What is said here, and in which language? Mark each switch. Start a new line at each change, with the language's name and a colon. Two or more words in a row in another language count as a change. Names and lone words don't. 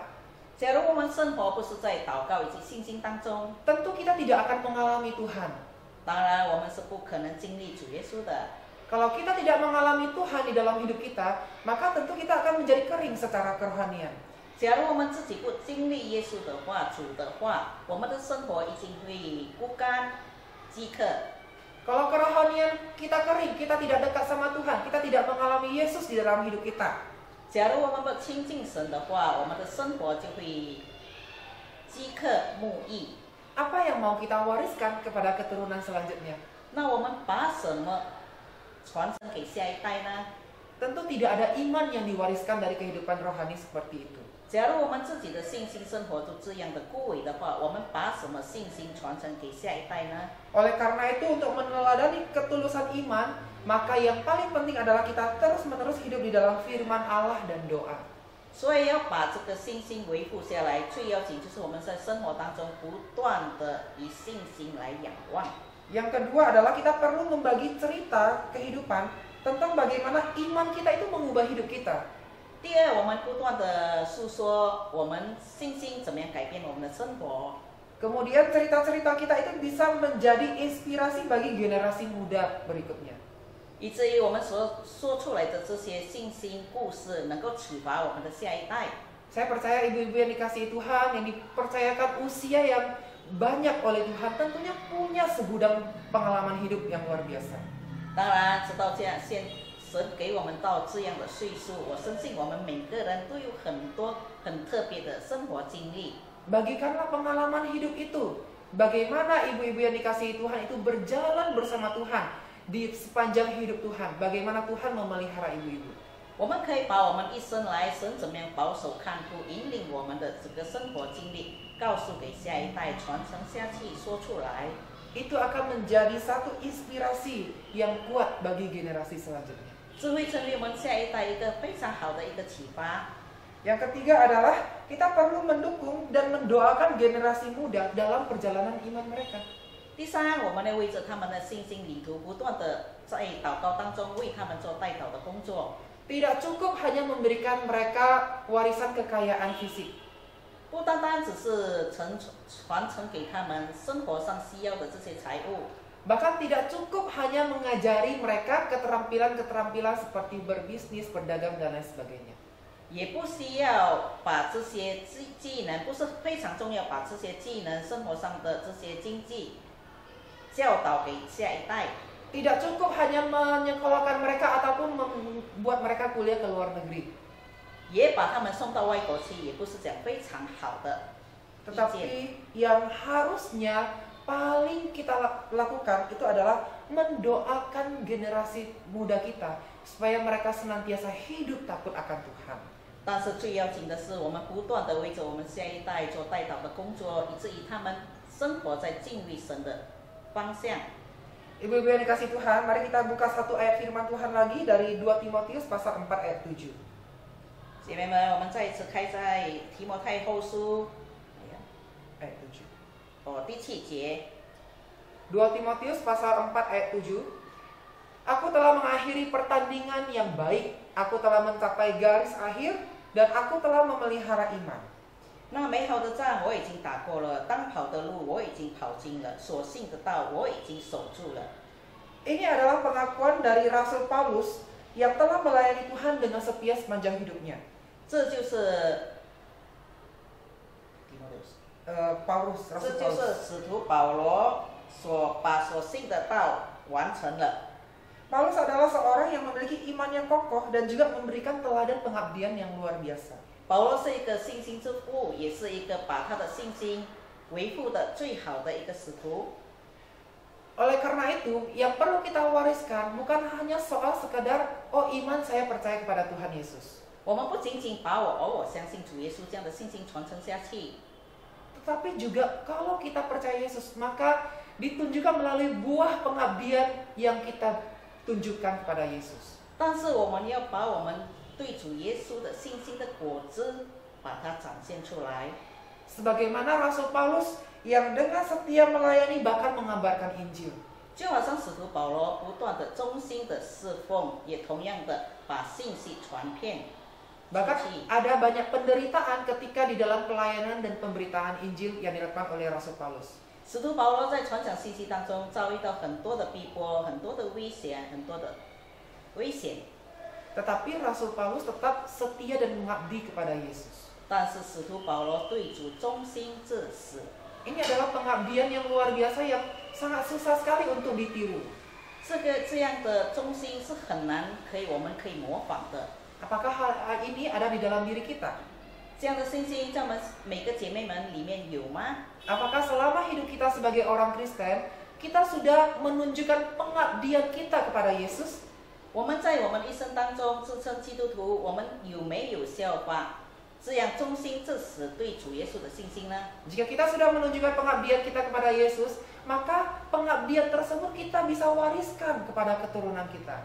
Chinese: 假如我们生活不是在祷告以及信心当中，
Indonesian: tentu kita tidak akan mengalami Tuhan.
Chinese: 当然我们是不可能经历主耶稣的。
Indonesian: Kalau kita tidak mengalami Tuhan di dalam hidup kita, maka tentu kita akan menjadi kering secara kerohanian.
Chinese: 假如我们自己不经历耶稣的话、主的话，我们的生活已经会枯干、饥渴。
Indonesian: Kalau kerohanian kita kering, kita tidak dekat sama Tuhan, kita tidak mengalami Yesus di dalam hidup kita.
Chinese: 假如我们不亲近神的话，我们的生活就会饥渴慕义。
Indonesian: Apa yang mau kita wariskan kepada keturunan selanjutnya?
Chinese: 那我们把什么传承给下一代呢？
Indonesian: Tentu tidak ada iman yang diwariskan dari kehidupan rohani seperti itu.
Chinese: 假如我们自己的信心生活都这样的枯萎的话，我们把什么信心传承给下一代呢？
Indonesian: Oleh karena itu, untuk meneladani ketulusan iman, maka yang paling penting adalah kita terus-menerus hidup di dalam firman Allah dan doa.
Chinese: 所以要把这个信心维护下来，最要紧就是我们在生活当中不断的以信心来仰望。
Indonesian: Yang kedua adalah kita perlu membagi cerita kehidupan tentang bagaimana iman kita itu mengubah hidup kita.
Chinese: 第二，我们不断的诉说我们信心怎么样改变我们的生活。
Indonesian: Kemudian cerita-cerita kita itu bisa menjadi inspirasi bagi generasi muda berikutnya.
Chinese: 以至于我们所说出来的这些信心故事，能够启发我们的下一代。
Indonesian: Saya percaya ibu-ibu yang dikasihi Tuhan, yang dipercayakan usia yang banyak oleh Tuhan, tentunya punya segudang pengalaman hidup yang luar biasa.
Chinese: 当然，直到这样神给我们到这样的岁数，我相信我们每个人都有很多很特别的生活经历。
Indonesian: Bagikanlah pengalaman hidup itu. Bagaimana ibu-ibu yang dikasihi Tuhan itu berjalan bersama Tuhan di sepanjang hidup Tuhan. Bagaimana Tuhan memelihara ibu-ibu.
Chinese: 我们可以把我们一生来神怎么样保守看顾、引领我们的这个生活经历，告诉给下一代，传承下去，说出来。
Indonesian: Itu akan menjadi satu inspirasi yang kuat bagi generasi selanjutnya.
Chinese: 这会成为我们下一代一个非常好的一个启发。
Indonesian: Yang ketiga adalah kita perlu mendukung dan mendoakan generasi muda dalam perjalanan iman mereka.
Chinese: 第三，我们要为着他们的信心旅途，不断的在祷告当中为他们做代祷的工作。
Indonesian: Tidak cukup hanya memberikan mereka warisan kekayaan fisik.
Chinese: 不单单只是传承给他们生活上需要的这些财物，
Indonesian: Bahkan tidak cukup hanya mengajari mereka keterampilan-keterampilan seperti berbisnis, berdagang, dan lain sebagainya.
Chinese: 也不需要把这些技能，不是非常重要，把这些技能生活上的这些经济教导给下一代。
Indonesian: Tidak cukup hanya menyekolahkan mereka ataupun membuat mereka kuliah ke luar negeri.
Chinese: 也把他们送到外国去，也不是讲非常好的意见。
Indonesian: Tetapi yang harusnya paling kita lakukan itu adalah mendoakan generasi muda kita supaya mereka senantiasa hidup takut akan Tuhan.
Chinese: 但是最要紧的是，我们不断的为着我们下一代做代祷的工作，以至于他们生活在敬畏神的方向。
Indonesian: Ibu-ibu yang dikasih Tuhan, mari kita buka satu ayat firman Tuhan lagi dari 2 Timotius pasal 4 ayat 7.
Chinese: 姐妹们，我们再一次开在提摩太后书，
Indonesian: Ayat 7.
Chinese: 第7节。
Indonesian: 2 Timotius pasal 4 ayat 7. Aku telah mengakhiri pertandingan yang baik, aku telah mencapai garis akhir, dan aku telah memelihara iman.
Chinese: 那美好的仗我已经打过了，当跑的路我已经跑尽了，所信的道我已经守住了。
Indonesian: Ini adalah pengakuan dari Rasul Paulus yang telah melayani Tuhan dengan setia sepanjang hidupnya.
Chinese: 这就是提 Paulus, 这 Rasul 就是 Paulus. 使徒保罗把所信的道完成了。
Indonesian: Paulus adalah seorang yang memiliki iman yang kokoh dan juga memberikan teladan pengabdian yang luar biasa.
Chinese: 保罗是一个信心之父，也是一个把他的信心维护的最好的一个使徒。
Indonesian: Oleh karena itu, yang perlu kita wariskan bukan hanya soal sekadar oh iman saya percaya kepada Tuhan Yesus.
Chinese: 我们不仅仅把我相信主耶稣这样的信心传承下去，
Indonesian: Tetapi juga kalau kita percaya Yesus, maka ditunjukkan melalui buah pengabdian yang kita tunjukkan kepada Yesus.
Chinese: 但是我们要把我们对主耶稣的信心的果子，把它展现出来。
Indonesian: Sebagaimana Rasul Paulus yang dengan setia melayani bahkan mengabarkan Injil.
Chinese: 就好像使徒保罗不断的忠心的侍奉，也同样的把信息传遍。
Indonesian: Bahkan ada banyak penderitaan ketika di dalam pelayanan dan pemberitaan Injil yang dilakukan oleh Rasul Paulus.
Chinese: 使徒保罗在传讲信息当中遭遇到很多的逼迫，很多的危险，很多的危险。
Indonesian: Tetapi Rasul Paulus tetap setia dan mengabdi kepada Yesus.
Chinese: 但是使徒保罗对主忠心至死。
Indonesian: Ini adalah pengabdian yang luar biasa yang sangat susah sekali untuk ditiru.
Chinese: 这样的忠心是很难我们可以模仿的。
Indonesian: Apakah hal ini ada di dalam diri kita?
Chinese: 这样的信心在我们每个姐妹们里面有吗？
Indonesian: Apakah selama hidup kita sebagai orang Kristen, kita sudah menunjukkan pengabdian kita kepada Yesus?
Chinese: 我们在我们一生当中自称基督徒，我们有没有效法这样忠心至死对主耶稣的信心呢？
Indonesian: Jika kita sudah menunjukkan pengabdian kita kepada Yesus, maka pengabdian tersebut kita bisa wariskan kepada keturunan kita.